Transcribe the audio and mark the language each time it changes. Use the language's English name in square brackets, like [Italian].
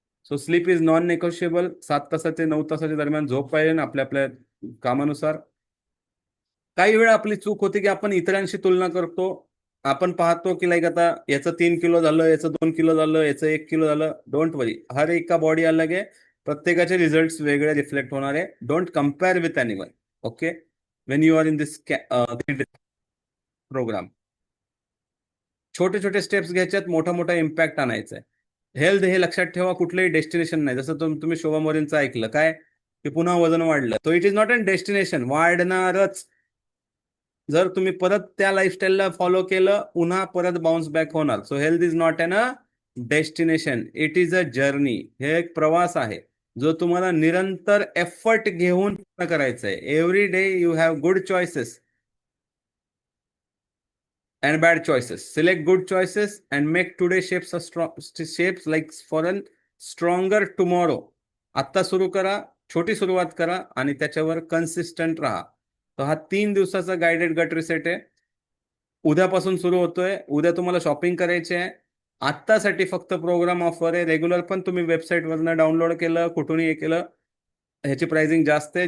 [English] So sleep is non negotiable. [Marathi] 7 तासाचे 9 तासाच्या दरम्यान झोप पाहिजे आपल्या आपल्या कामानुसार. काही वेळा आपली चूक होते की आपण इतरांशी तुलना करतो. आपण पाहतो की लाईक आता याचं 3 किलो झालं, याचं 2 किलो झालं, याचं 1 किलो झालं. [English] don't worry, [Hindi] हर एक का बॉडी अलग [Marathi] आहे. प्रत्येकाचे रिझल्ट वेगळे रिफ्लेक्ट होणार आहे. [English] Don't compare with anyone. Okay, when you are in this programme. [Marathi] छोटे छोटे स्टेप्स घ्यायच्यात, मोठा मोठा इम्पॅक्ट आणायचा आहे. हेल्थ हे लक्षात ठेवा कुठलंही डेस्टिनेशन नाही. जसं तुम्ही शोभा मोरेंचं ऐकलं काय की पुन्हा वजन वाढलं, तो [English] It is not an destination. [Marathi] वाढणारच. जर तुम्ही परत त्या लाईफस्टाईलला फॉलो केलं पुन्हा परत बाउन्स बॅक होणार. [English] So health is not an a destination, it is a journey. [Marathi] हे एक प्रवास आहे जो तुम्हाला निरंतर एफर्ट घेऊन करायचा आहे. [English] Every day you have good choices and bad choices. Select good choices and make today shapes like for a stronger tomorrow. [Marathi] आत्ता सुरू करा, छोटी सुरुवात करा आणि त्याच्यावर कन्सिस्टंट राहा. तर हा 3 दिवसाचा गाइडेड गट रिसेट आहे. उद्यापासून सुरू होतोय. उद्या तुम्हाला शॉपिंग करायची आहे. आत्तासाठी फक्त प्रोग्राम ऑफर आहे. रेग्युलर पण तुम्ही वेबसाईटवरनं डाउनलोड केलं, कुठूनही हे केलं, ह्याची प्राइसिंग जास्त आहे.